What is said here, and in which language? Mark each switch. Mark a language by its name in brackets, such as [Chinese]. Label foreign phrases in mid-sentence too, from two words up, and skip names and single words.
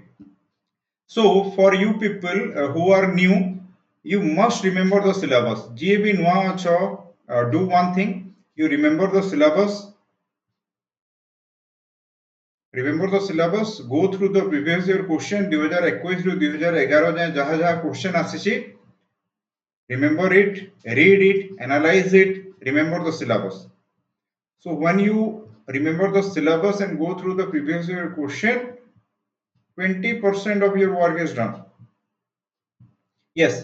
[English] So for you people who are new, you must remember the syllabus. GAB Nwa Acho, do one thing. You remember the syllabus. Remember the syllabus. Go through the previous year question 2021 ରୁ 2011 [Odia] ଯାଏ ଯାହା ଯାହା question ଆସିଛି. [English] Remember it, read it, analyze it. Remember the syllabus. So when you remember the syllabus and go through the previous year question, 20% of your work is done. Yes.